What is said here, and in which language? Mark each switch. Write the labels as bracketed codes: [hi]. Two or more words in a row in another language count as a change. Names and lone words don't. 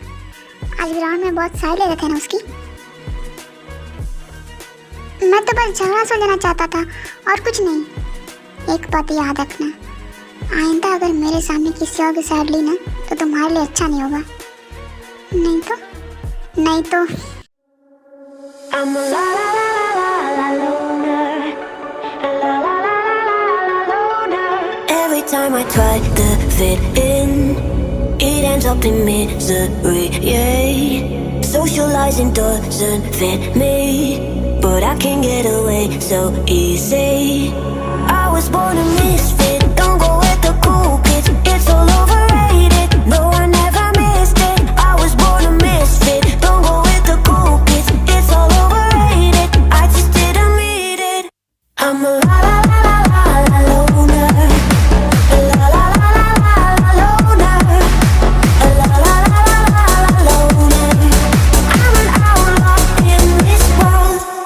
[hi] आज ग्राउंड में बहुत सारे ले रहे थे ना उसकी। मैं तो बस झगड़ा सुलझाना चाहता था और कुछ नहीं। एक बात याद रखना, आइंदा अगर मेरे सामने किसी और की साइड ली ना तो तुम्हारे लिए अच्छा नहीं होगा। नहीं तो [en] I'm a la la la la la loner, a la la la la la loner. Every time I try to fit in, it ends up in misery. Yeah, socializing doesn't fit me, but I can get away so easy. I was born a misfit, don't go with the cool kids. It's all overrated. No, I never missed it. I was born a misfit, don't go with the cool kids. It's all overrated. I just didn't meet it. I'm a la la la la la loner, a la la la la la loner, a la la la la la loner. I'm an outlaw in this world.